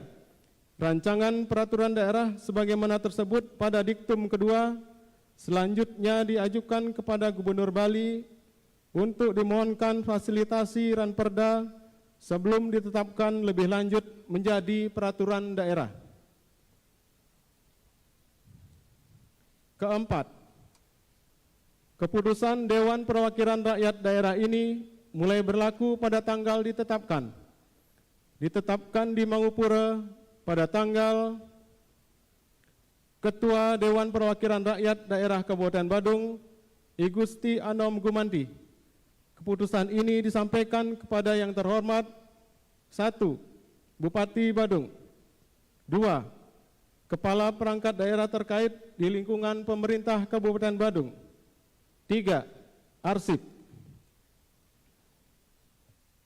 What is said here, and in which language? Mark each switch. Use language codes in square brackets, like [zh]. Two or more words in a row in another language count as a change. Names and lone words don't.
[id] Rancangan peraturan daerah sebagaimana tersebut pada diktum kedua selanjutnya diajukan kepada Gubernur Bali untuk dimohonkan fasilitasi ranperda sebelum ditetapkan lebih lanjut menjadi peraturan daerah. Keempat, keputusan Dewan Perwakilan Rakyat Daerah ini mulai berlaku pada tanggal ditetapkan di Mangupura pada tanggal Ketua Dewan Perwakilan Rakyat Daerah Kabupaten Badung, I Gusti Anom Gumanti. Keputusan ini disampaikan kepada yang terhormat 1. Bupati Badung. 2. Kepala perangkat daerah terkait di lingkungan pemerintah Kabupaten Badung. 3. Arsip.